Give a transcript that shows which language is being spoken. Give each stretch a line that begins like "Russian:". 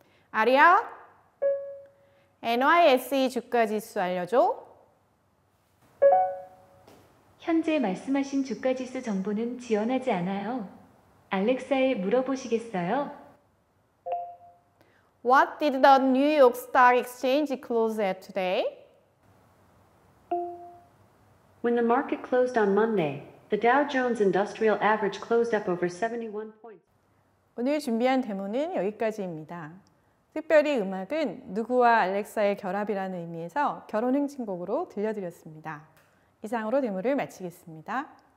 Korean: 아리야, NYSE 주가 지수 알려줘. 현재 말씀하신 주가지수 정보는 지원하지 않아요. 알렉사에 물어보시겠어요?
English: What did the New York Stock Exchange close at today? When the market closed on Monday, the Dow Jones Industrial Average closed up over 71 points.
Korean: 오늘 준비한 데모는 여기까지입니다. 특별히 음악은 누구와 알렉사의 결합이라는 의미에서 결혼 행진곡으로 들려드렸습니다. 이상으로 데모를 마치겠습니다.